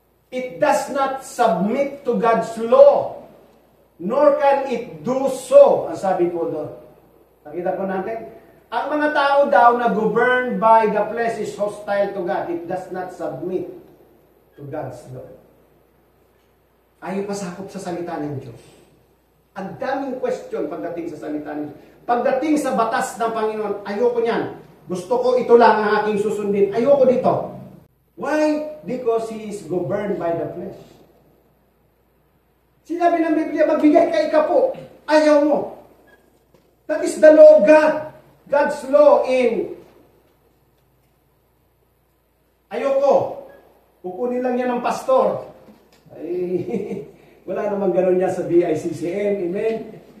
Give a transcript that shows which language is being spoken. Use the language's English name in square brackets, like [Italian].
[English] It does not submit to God's law, nor can it do so. [Filipino] Ang sabi ko doon. Nakita po natin? Ang mga tao daw na [English] governed by the flesh is hostile to God. It does not submit to God's law. [Filipino] Ayaw pasakop sa salita ng Diyos. Ang daming question pagdating sa salita ng Diyos. Pagdating sa batas ng Panginoon, ayoko niyan. Gusto ko ito lang ang aking susundin. Ayoko dito. [English] Why? Because he is governed by the flesh. [Filipino] Sinabi ng Biblia, magbigay ka ikapo. Ayaw mo. [English] That is the law of God. God's law in ayoko. [Filipino] Kukunin lang yan ng pastor. Ay, wala namang ganun niya sa BICCM. Amen?